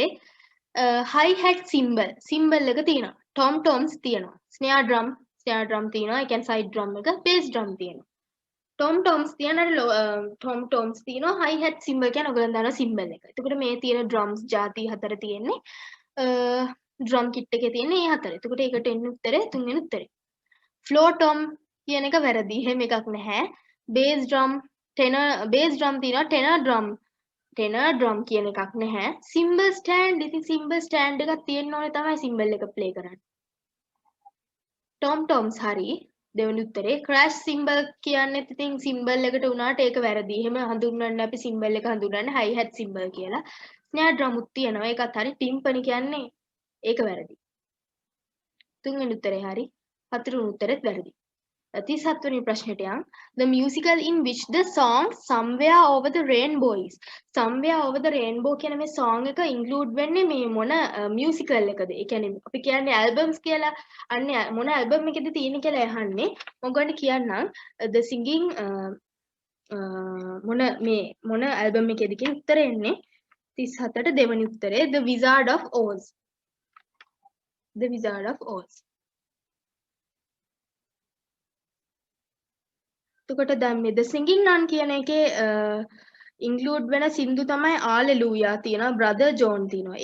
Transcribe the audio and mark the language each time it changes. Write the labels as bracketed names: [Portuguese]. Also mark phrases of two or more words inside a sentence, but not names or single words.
[English] hi hat symbol [Sinhala] එක තියෙනවා. [English] tom toms තියෙනවා. snare drum [Sinhala] තියෙනවා. ඒ කියන්නේ [English] side drum [Sinhala] එක, [English] bass drum [Sinhala] තියෙනවා. [English] tom toms තියෙනවා. hi hat symbol [Sinhala] කියන්නේ ඔයගොල්ලෝ දන්නවා symbol එක. එතකොට මේ තියෙන drums ಜಾති හතර තියෙන්නේ [English] drum kit [Sinhala] එකේ තියෙන්නේ මේ හතර. එතකොට ඒකට එන්නේ උත්තරේ තුන්වෙනි උත්තරේ. [English] floor tom [Sinhala] කියන එක වැරදි. එහෙම එකක් නැහැ. [English] bass drum [Sinhala] තියෙනවා. [English] tenor drum [Sinhala] කියන එකක් නැහැ. [English] cymbal stand [Sinhala] ඉතින් [English] cymbal stand [Sinhala] එකක් තියෙන්න ඕනේ තමයි cymbal එක play කරන්න. [English] tom toms [Sinhala] හරි. දෙවෙනි උත්තරේ [English] crash cymbal [Sinhala] කියන්නේත් ඉතින් cymbal එකට උනාට ඒක වැරදි. එහෙම හඳුන්වන්නේ අපි cymbal එක හඳුන්වන්නේ [English] hi hat cymbal [Sinhala] කියලා. [English] snare drum [Sinhala] උත් තියෙනවා. ඒකත් හරි. timpani කියන්නේ ඒක වැරදි. තුන්වෙනි උත්තරේ හරි. හතරවෙනි උත්තරෙත් වැරදි. 37 වෙනි ප්‍රශ්නෙට යන්. [English] The musical in which the song Somewhere Over the Rainbow is. [Sinhala] Somewhere Over the Rainbow කියන මේ song එක include වෙන්නේ මේ මොන musical එකද? ඒ කියන්නේ අපි කියන්නේ albums කියලා. අන්න මොන album එකද තියෙන්නේ කියලා අහන්නේ. මම ඔයගොල්ලන්ට කියන්නම්. The singing මොන album එකේද කියන උත්තරේ එන්නේ 37ට දෙවෙනි උත්තරේ The Wizard of Oz. The Wizard of Oz. එතකොට දැන් මේ The Singing Nun කියන එකේ include වෙන සින්දු තමයි Hallelujah තියෙනවා Brother John තියෙනවා.